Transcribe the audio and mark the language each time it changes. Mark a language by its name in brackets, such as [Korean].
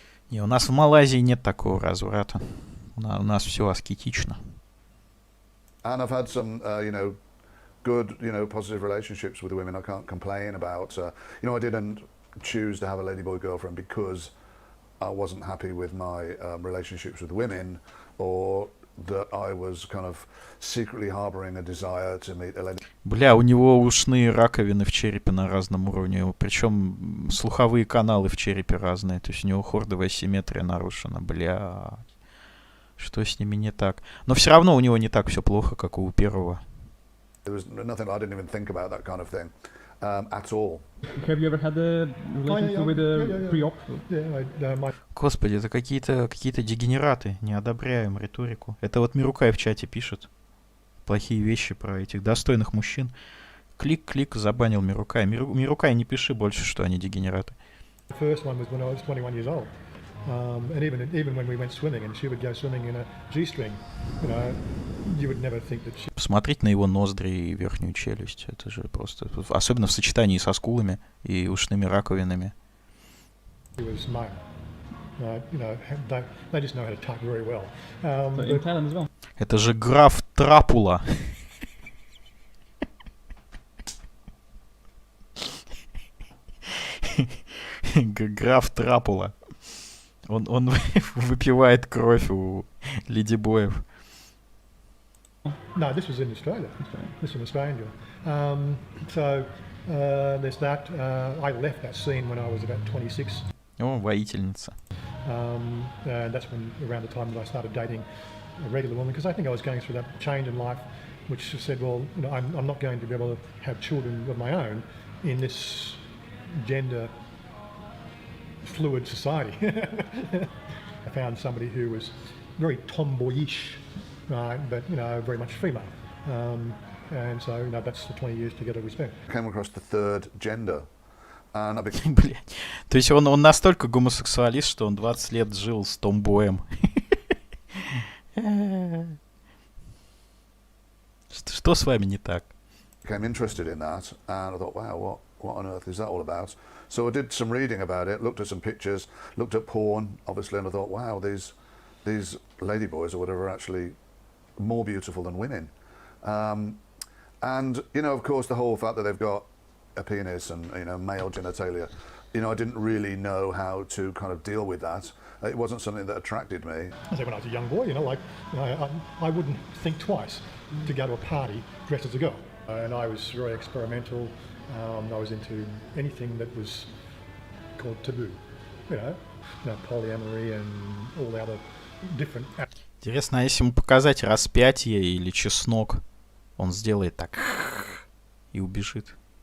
[Russian] Не, у нас в Малайзии нет такого разврата. У нас все аскетично. [English] And I've had some, you know, good, you know, positive relationships with the women. I can't complain about. You know, I didn't choose to have a ladyboy girlfriend because I wasn't happy with my relationships with women, or that I was kind of secretly harboring a desire to meet a lady. [Russian] Бля, у него ушные раковины в черепе на разном уровне, причем слуховые каналы в черепе разные, то есть у него хордовая симметрия нарушена, бля, что с ними не так? Но все равно у него не так все плохо, как у первого. [English] There was nothing, I didn't even think about that kind of thing at all. Have you ever had a relationship with a pre-op? [Russian] Господи, это какие-то дегенераты, не одобряем риторику. Это вот Мирукай в чате пишет плохие вещи про этих достойных мужчин. Клик, забанил Мирукай. Мирукай, не пиши больше, что они дегенераты. [English] And even when we went swimming, and she would go swimming in a G-string, you know, you would never think that she... [Russian] Посмотреть на его ноздри и верхнюю челюсть, это же просто... Особенно в сочетании со скулами и ушными раковинами. [English] He was male. You know, they just know how to talk very well. So in Thailand as well. [Russian] Это же граф Трапула. Граф Трапула. Он выпивает кровь у ледибоев. [English] No, this was in Australia. This was an Australian girl. So there's that. I left that scene when I was about 26. [Russian] О, воительница. [English] And that's when around the time that I started dating a regular woman, because I think I was going through that change in life, which said, well, you know, I'm not going to be able to have children of my own in this gender fluid society. I found somebody who was very tomboyish, right, but you know, very much female. And so, you know, that's the 20 years together we spent. I came across the third gender. And I became... [Russian] Блядь. То есть он настолько гомосексуалист, что он 20 лет жил с томбоем. Что с вами не так? [English] Became interested in that, and I thought, wow, what on earth is that all about? So I did some reading about it, looked at some pictures, looked at porn, obviously, and I thought, wow, these ladyboys or whatever are actually more beautiful than women. And, you know, of course, the whole fact that they've got a penis and, you know, male genitalia, you know, I didn't really know how to kind of deal with that. It wasn't something that attracted me. I say when I was a young boy, you know, like, you know, I wouldn't think twice to go to a party dressed as a girl. And I was very experimental. I was into anything that was call taboo. You know, polyamory and all the other different. [Russian] Интересно, а если ему показать распятие или чеснок, он сделает так и убежит.